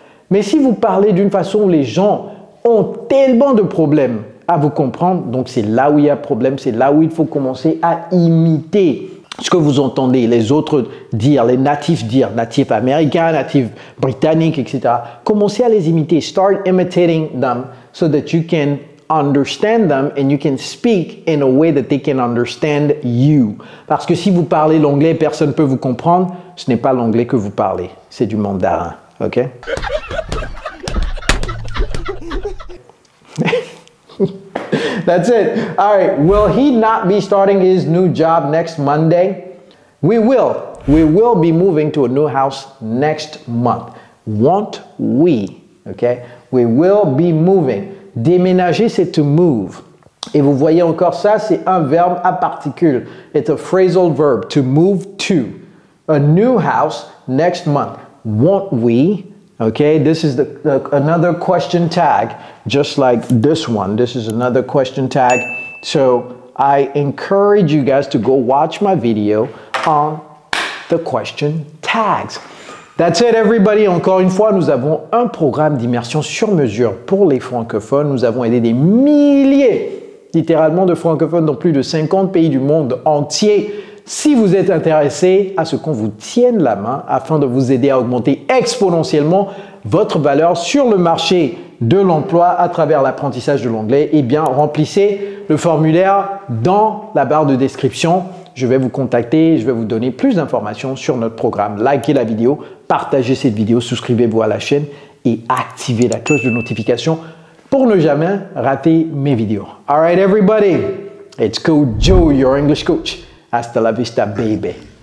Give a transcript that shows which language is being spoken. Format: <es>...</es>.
<fr>Mais si vous parlez d'une façon où les gens ont tellement de problèmes à vous comprendre, donc c'est là où il y a problème, c'est là où il faut commencer à imiter ce que vous entendez les autres dire, les natifs américains, natifs britanniques, etc. Commencez à les imiter.</fr> <en>Start imitating them so that you can understand them and you can speak in a way that they can understand you.</en> <fr>Parce que si vous parlez l'anglais, personne ne peut vous comprendre, ce n'est pas l'anglais que vous parlez, c'est du mandarin, ok?</fr> <en>That's it. All right. Will he not be starting his new job next Monday? We will. We will be moving to a new house next month. Won't we? Okay. We will be moving.</en> <fr>Déménager, c'est</fr> <en>to move.</en> <fr>Et vous voyez encore ça, c'est un verbe à particules.</fr> <en>It's a phrasal verb. To move to. A new house next month. Won't we? Okay, this is another question tag, just like this one. This is another question tag. So I encourage you guys to go watch my video on the question tags. That's it everybody.</en> <fr>Encore une fois, nous avons un programme d'immersion sur mesure pour les francophones. Nous avons aidé des milliers, littéralement, de francophones dans plus de 50 pays du monde entier. Si vous êtes intéressé à ce qu'on vous tienne la main afin de vous aider à augmenter exponentiellement votre valeur sur le marché de l'emploi à travers l'apprentissage de l'anglais, eh bien, remplissez le formulaire dans la barre de description. Je vais vous contacter, je vais vous donner plus d'informations sur notre programme. Likez la vidéo, partagez cette vidéo, souscrivez-vous à la chaîne et activez la cloche de notification pour ne jamais rater mes vidéos.</fr> <en>All right, everybody, it's Coach Joe, your English coach.</en> <es>Hasta la vista,</es> <en>baby.</en>